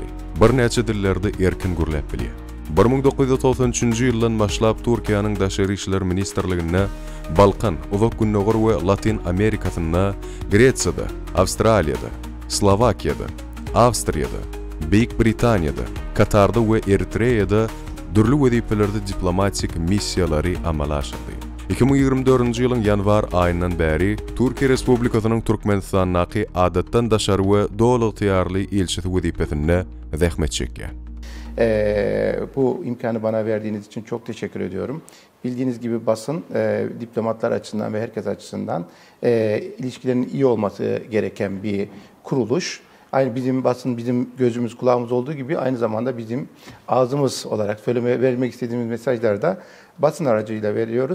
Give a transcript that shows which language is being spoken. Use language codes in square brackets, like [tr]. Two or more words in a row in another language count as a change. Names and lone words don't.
[tk] Bir näçe dillerde erkin gürläp bilýär. 1993-nji ýyldan başlap Türkiýanyň Daşary işler ministrligine Balkan, Uzak Günnogor we Latin Amerikasyna, Gresiýada, Awstraliýada, Slovakiýada, Awstriýada, Beýik Britaniýada, Katarda we Eritreýada dürli wezipelerde diplomatik missiýalary amala aşyrdy. 2024-nji ýylyň ýanwar aýyndan bäri Türkiýe Respublikasynyň Türkmenistanaky adatdan daşary we dowlat ýarly elçisi wezipesinde zähmet çekýär. [tr] Bu imkanı bana verdiğiniz için çok teşekkür ediyorum. Bildiğiniz gibi basın diplomatlar açısından ve herkes açısından ilişkilerin iyi olması gereken bir kuruluş. Aynı bizim basın, bizim gözümüz, kulağımız olduğu gibi aynı zamanda bizim ağzımız olarak vermek istediğimiz mesajları da basın aracılığıyla veriyoruz.